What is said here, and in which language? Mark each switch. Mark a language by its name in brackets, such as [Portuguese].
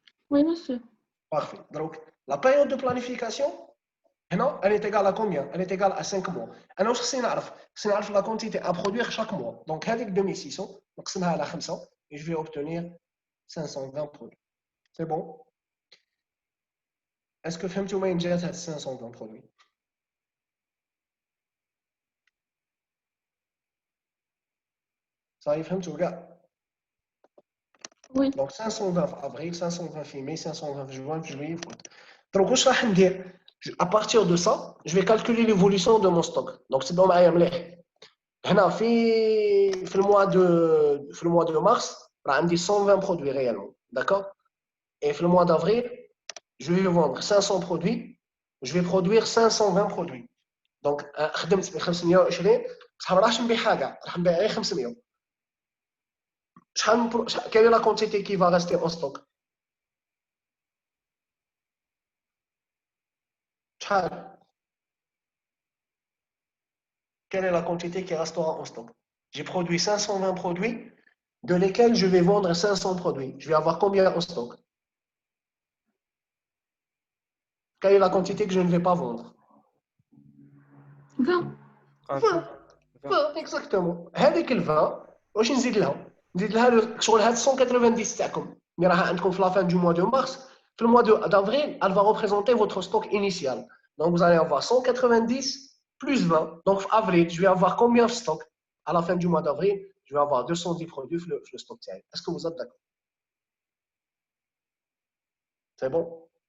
[French] Oui, monsieur. Parfait. Donc, la période de planification, elle est égale à combien? Elle est égale à 5 mois. Alors, c'est la quantité à produire chaque mois. Donc, avec 2600, donc c'est à la 500, et je vais obtenir 520 produits. C'est bon? Est-ce que [Arabic] فهمتوا ما ينجز هاد 520 produits? [French] Ça y est, [Arabic] فهمتوا كاع؟ [French] Oui. Donc 520 avril, 520 mai, 520 juin, juillet, août. Donc, [Arabic] واش راح ندير؟ [French] À partir de ça, je vais calculer l'évolution de mon stock. Donc, c'est dans [Arabic] معايا مليح. هنا في الموا دو مارس راه عندي 120 [French] produits réellement. D'accord? Et [Arabic] في الموا [French] d'avril, je vais vendre 500 produits, je vais produire 520 produits. [Arabic] Donc, خدمت ب 520 بصح ما راحش نبيعها كاع، راح نبيع غير 500. [French] Quelle est la quantité qui va rester en stock? Quelle est la quantité qui restera en stock? J'ai produit 520 produits, de lesquels je vais vendre 500 produits. Je vais avoir combien en stock? Quelle est la quantité que je ne vais pas vendre? 20. 20. 20 exactement. [Arabic] هذيك ال 20 واش نزيد لها؟ نزيد لها شغل هاد 190 تاعكم اللي راها عندكم في [French] la fin du mois de mars. في le mois d'avril, elle va représenter votre stock initial. Donc vous allez avoir 190 plus 20. Donc avril, je vais avoir combien de stock? À la fin du mois d'avril, je vais avoir 210 produits في le stock تاعي. Est-ce que vous êtes d'accord? C'est bon?